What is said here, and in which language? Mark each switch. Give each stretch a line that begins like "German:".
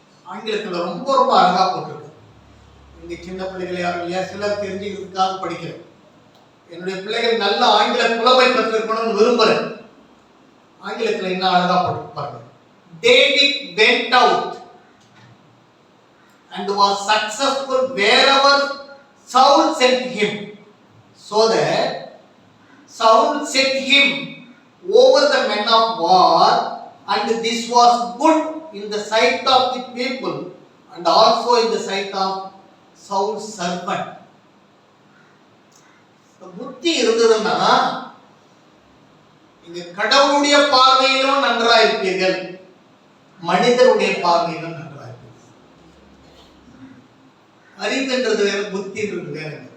Tamil: ஆங்கிலத்துல ரொம்ப ரொம்ப அழகா போட்டிருக்கு. இங்க சின்ன பிள்ளைகள் யாரும் இல்லையா? சிலர் தெரிஞ்சுக்கிறதுக்காக படிக்கிறேன். என்னுடைய பிள்ளைகள் நல்ல ஆங்கில புலமை பெற்றிருக்கணும்னு விரும்புறேன். ஆங்கிலத்துல என்ன அழகா போட்டிருப்பாங்க.
English: David went out and was successful wherever Saul sent him, so that Saul set him over the men of war, and this was good in the sight of the people and also in the sight of Saul's servant.
Tamil: புத்தி இருந்ததுன்னா நீங்க கடவுளுடைய பார்வையிலும் நன்றாக இருப்பீர்கள், மனிதனுடைய பார்வையிலும் நன்றாக இருப்பீர்கள். அறிவுன்றது வேற, புத்தின்றது வேற.